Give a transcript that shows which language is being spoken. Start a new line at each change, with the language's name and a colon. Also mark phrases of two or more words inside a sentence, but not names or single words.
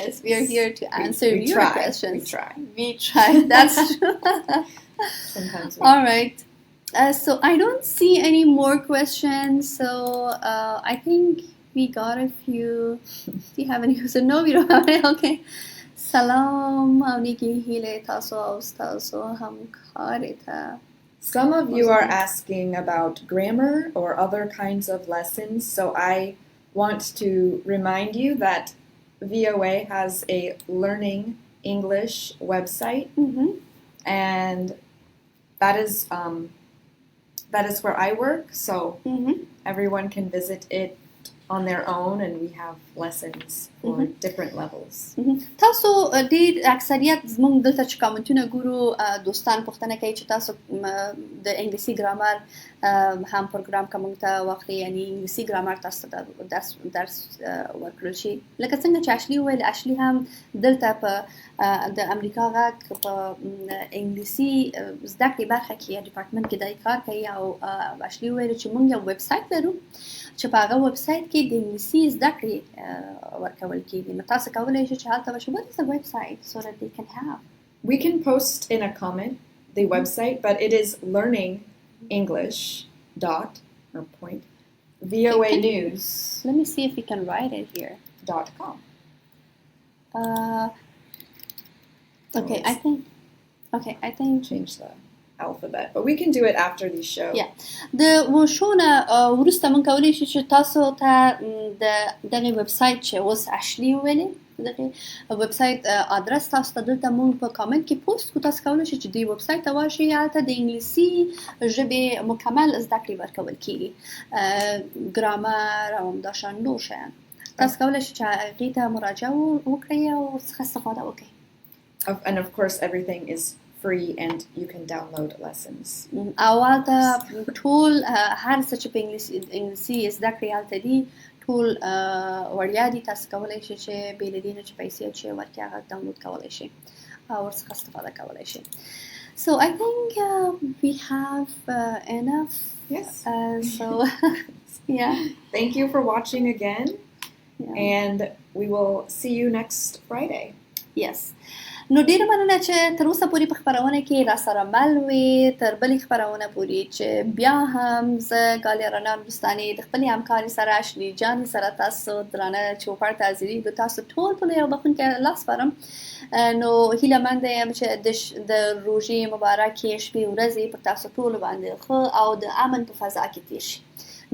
English: Yes, we are here to answer your questions. We try. That's true. Sometimes we All right. So I don't see any more questions. So I think we got a few. Do you have any questions? No, we don't have any. Okay. Salam auniki hile taso austaso hamkarita. Some of you are asking about grammar or other kinds of lessons, so I want to remind you that VOA has a Learning English website, and that is where I work, so everyone can visit it on their own, and we have lessons for different levels.
Pashto: تاسو ډېر اکثریت زموږ دلته چې کامنټونه ګورو دوستان پوښتنه کوي چې تاسو د انګلیسي ګرامر هم پروګرام که موږ ته واخلي یعنی انګلیسي ګرامر تاسو ته درس ورکړل شي لکه څنګه چې اشلي وویل اشلي هم دلته په د امریکا غږ په انګلیسي زده کړې برخه کې یا ډپارټمنټ کې دا کار کوي او اشلي وویل چې موږ یو ویب سایټ لرو چې په هغه ویب سایټ کې د انګلیسي زده کړې ورکول کېږي نو تاسو کولی شئ چې هلته وشي
English: what is the website so that they can have we can post in a comment the website but it is VOA News. Let me see if we can write it here. .com. Okay, I think change the alphabet, but we can do it after the show. Yeah.
Pashto: د وشونه ورسته من کولی شي چې تاسو ته د دغه ویب سایټ چې اوس اشلی ویلې دغه ویب سایټ ادرس تاسو ته دلته مونږ په کامنټ کې پوسټ کو تاسو کولی شئ چې د ویب سایټ ته واشئ هلته د انګلیسي ژبې مکمل زده کړې ورکول کېږي ګرامر او همداشان نور شیان تاسو کولی شئ چې هغې ته مراجعه وکړئ او څخه استفاده وکړئ
English: And of course everything is free and you can download lessons.
Pashto: اول ته ټول هر څه چې په انګلیسي زده کړې هلته دي ټول وړیا دي تاسو کولی شئ چې بې له دې نه چې پیسې اچوئ ورکې هغه ډاونلوډ کولی شئ او ورڅخه استفاده کولی شئ.
English: So I think we have enough. Yes. So yeah. Thank you for watching again. Yeah. And we will see you next Friday. Yes.
Pashto: نو ډیره مننه چې تر اوسه پورې په خپرونه کې را سره مل وې تر بلې خپرونه پورې چې بیا هم زه ګالیا رڼا بستاني د خپلې همکارې سره اشلي جانې سره تاسو درانه چوپړ ته حاضرېږو تاسو ټول په یو بخښونکی لاس سپارم. نو هیله منده یم چې د روژې مبارکې شپې ورځې په تاسو ټولو باندې ښه او د امن په فضا کې تېر شي.